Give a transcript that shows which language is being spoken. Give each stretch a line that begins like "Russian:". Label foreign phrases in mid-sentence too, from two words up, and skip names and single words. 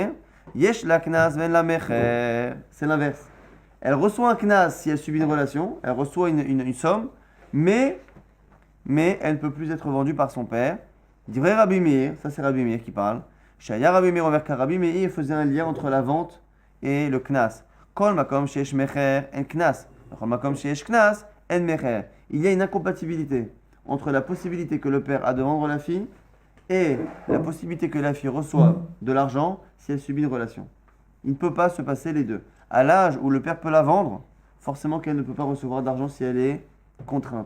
Hebrew: יש לה קנס ואין לה מכר,
French: c'est l'inverse. Elle reçoit un knas si elle subit une relation, elle reçoit une somme, mais elle ne peut plus être vendue par son père. Il dit vrai Rabbi Meir, ça c'est Rabbi Meir qui parle. Shaya Rabbi Meir envers Rabbi Meir faisait un lien entre la vente et le knas.
Hebrew: כל מקום שיש מכר אין קנס, כל מקום שיש קנס אין מכר.
French: Il y a une incompatibilité entre la possibilité que le père a de vendre la fille et la possibilité que la fille reçoive de l'argent si elle subit une relation. Il ne peut pas se passer les deux. À l'âge où le père peut la vendre, forcément qu'elle ne peut pas recevoir d'argent si elle est contrainte.